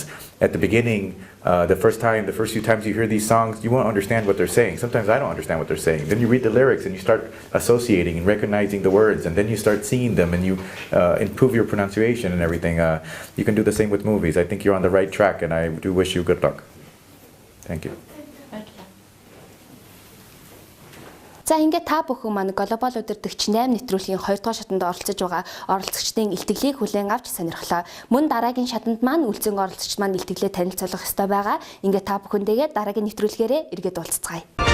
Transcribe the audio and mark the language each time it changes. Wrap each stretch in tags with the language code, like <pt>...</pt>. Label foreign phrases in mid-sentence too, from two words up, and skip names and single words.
<en>At the beginning, the first few times you hear these songs, you won't understand what they're saying. Sometimes I don't understand what they're saying. Then you read the lyrics and you start associating and recognizing the words, and then you start seeing them and you improve your pronunciation and everything. You can do the same with movies. I think you're on the right track, and I do wish you good luck. Thank you.</en> <mn>За ингээд та бүхэн маань Глобал Удирдагч-8 нэвтрүүлгийн 2 дугаар шатанд оролцож байгаа оролцогчдын илтгэлийг хүлээн авч сонирхлоо. Мөн дараагийн шатанд маань үлцэн оролцогч маань илтгэлээ танилцуулах ёстой байгаа. Ингээд та бүхэндээ дараагийн нэвтрүүлгээрээ эргээд уулзцгаая.</mn>